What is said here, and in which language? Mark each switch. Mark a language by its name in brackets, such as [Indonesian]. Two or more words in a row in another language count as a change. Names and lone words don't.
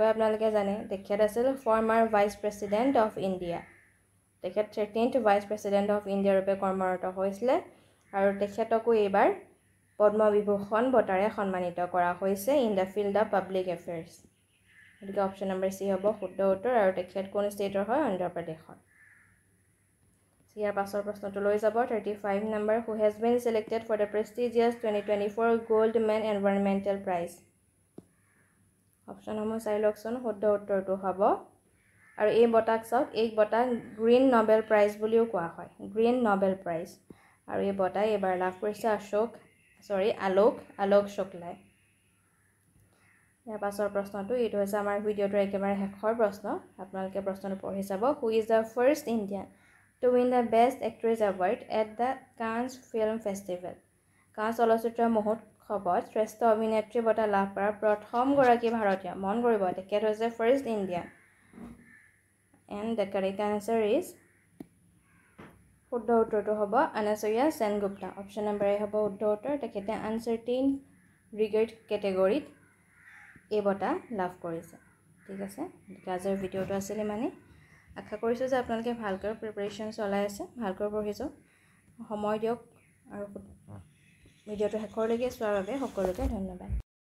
[Assamese] আপোনালোকে জানে তেখেত আছিল [English] former Vice President of India [Assamese] তেখেত 13th [English] Vice President of India [Assamese] ৰূপে কৰ্মৰত হৈছিল আৰু তেখেতকো এইবাৰ পদ্ম বিভূষণ বঁটাৰে সন্মানিত কৰা হৈছে [English] in the field of public affairs [Assamese] গতিকে [English] option number [Assamese] সি হ'ব শুদ্ধ উত্তৰ আৰু তেখেত কোন ষ্টেটৰ হয় অন্ধ্ৰ প্ৰদেশৰ ইয়াৰ পাছৰ প্ৰশ্নটো লৈ যাব 35 নম্বৰ [English] Who has been selected for the prestigious 2024 Goldman Environmental Prize option number [Assamese] চাই লওকচোন শুদ্ধ উত্তৰটো হ'ব আৰু এই বঁটাক চাওক এই বঁটা গ্ৰীণ নোবেল প্ৰাইজ বুলিও কোৱা হয় গ্ৰীণ নোবেল প্ৰাইজ আৰু এই বঁটা এবাৰ লাভ কৰিছে আলোক শুক্লাই ইয়াৰ পাছৰ প্ৰশ্নটো এইটো হৈছে আমাৰ ভিডিঅ'টোৰ একেবাৰে শেষৰ প্ৰশ্ন আপোনালোকে প্ৰশ্নটো পঢ়ি চাব [English] Who is the first Indian to win the Best Actress Award at the Cannes Film Festival [Assamese] কান্স চলচ্চিত্ৰ মহোৎসৱত শ্ৰেষ্ঠ অভিনেত্ৰী বঁটা লাভ কৰা প্ৰথম গৰাকী ভাৰতীয় মন কৰিব তেখেত হৈছে [English] first Indian and the correct answer is [Assamese] শুদ্ধ উত্তৰটো হ'ব অনসূয়া সেনগুপ্তা [English] option number [Assamese] এ হ'ব শুদ্ধ উত্তৰ তেখেতে আনচাৰ্টেইন ৰিগাৰ্ড কেটেগৰীত এই বঁটা লাভ কৰিছে ঠিক আছে আজিৰ ভিডিঅ'টো আছিল মানে আশা কৰিছোঁ যে আপোনালোকে ভালকৈ প্ৰিপাৰেচন চলাই আছে ভালকৈ পঢ়ি যাওক সময় দিয়ক আৰু ভিডিঅ'টো শেষলৈকে চোৱাৰ বাবে সকলোকে ধন্যবাদ